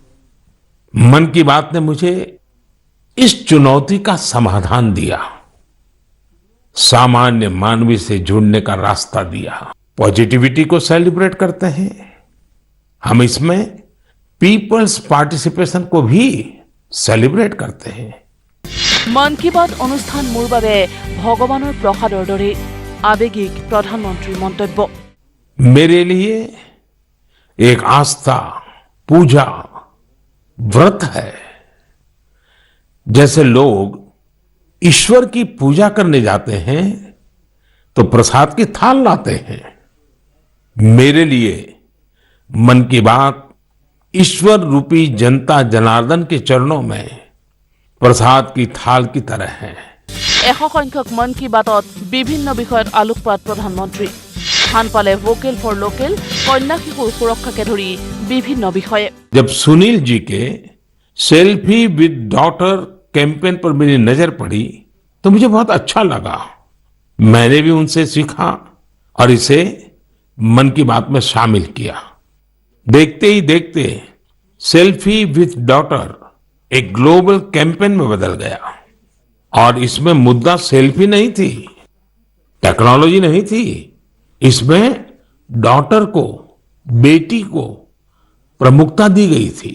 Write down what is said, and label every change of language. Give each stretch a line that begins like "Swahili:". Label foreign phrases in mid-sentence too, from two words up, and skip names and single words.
Hindi: मन की बात ने मुझे इस चुनौती का समाधान दिया, सामान्य मानवी से जुड़ने का रास्ता दिया। पॉजिटिविटी को सेलिब्रेट करते हैं हम, इसमें
English: peoples participation
Hindi: को भी सेलिब्रेट करते हैं।
Assamese: মন কি বাত অনুষ্ঠান মোৰ বাবে ভগৱানৰ প্ৰসাদৰ দৰে, আৱেগিক প্ৰধানমন্ত্ৰীৰ মন্তব্য।
Hindi: मेरे लिए एक आस्था, पूजा, व्रत है। जैसे लोग ईश्वर की पूजा करने जाते हैं तो प्रसाद की थाल लाते हैं, मेरे लिए मन की बात ईश्वर रूपी जनता जनार्दन के चरणों में प्रसाद की थाल की तरह है।
Assamese: সংখ্যক মন কি বাতত বিভিন্ন বিষয়ত আলোকপাত প্ৰধানমন্ত্ৰী স্থান পালে
English: vocal for local
Assamese: কন্যা শিশুৰ সুৰক্ষাকে ধৰি বিভিন্ন বিষয়ে।
Hindi: जब सुनील जी के सेल्फी विद डॉटर कैंपेन पर मेरी नजर पड़ी तो मुझे बहुत अच्छा लगा। मैंने भी उनसे सीखा और इसे मन की बात में शामिल किया। देखते ही देखते सेल्फी विद डॉटर एक
English: global campaign
Hindi: में बदल गया और इसमें मुद्दा सेल्फी नहीं थी, टेक्नोलॉजी नहीं थी, इसमें डॉटर को, बेटी को प्रमुखता दी गई थी।